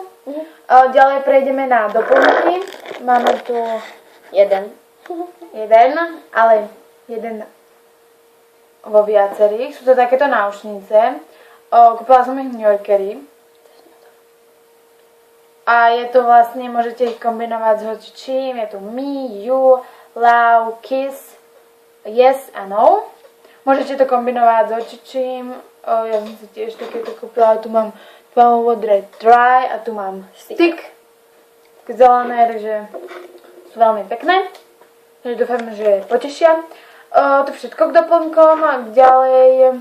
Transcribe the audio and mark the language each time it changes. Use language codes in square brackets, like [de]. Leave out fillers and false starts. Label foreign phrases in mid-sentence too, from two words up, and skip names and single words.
[sk] Ďalej prejdeme na doplnky. Máme tu jeden, ale jeden vo viacerých. Sú to takéto náušnice. Kúpila som ich v New Yorkeri. A je to vlastne, môžete ich kombinovať s hočičím, je tu [en] me, you, love, kiss, yes [sk] a no. Môžete to kombinovať s hočičím, ja som si tiež takéto kúpila, tu mám modré dry a tu mám stick, také zelené, takže sú veľmi pekné. Takže dúfam, že potešia. To všetko k doplnkom, ďalej...